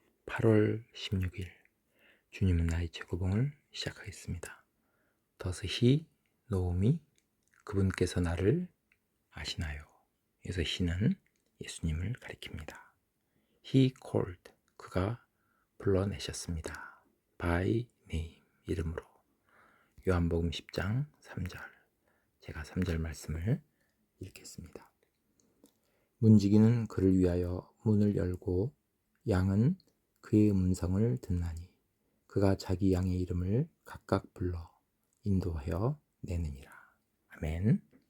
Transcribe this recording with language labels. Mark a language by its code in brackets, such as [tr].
[ko] 8월 16일 주님은 나의 최고봉을 시작하겠습니다. [en] Does he know me? [ko] 그분께서 나를 아시나요? 그래서 he는 예수님을 가리킵니다. [en] He called, [ko] 그가 불러내셨습니다. [en] By name, [ko] 이름으로. 요한복음 10장 3절, 제가 3절 말씀을 읽겠습니다. 문지기는 그를 위하여 문을 열고 양은 그의 음성을 듣나니 그가 자기 양의 이름을 각각 불러 인도하여 내느니라. 아멘.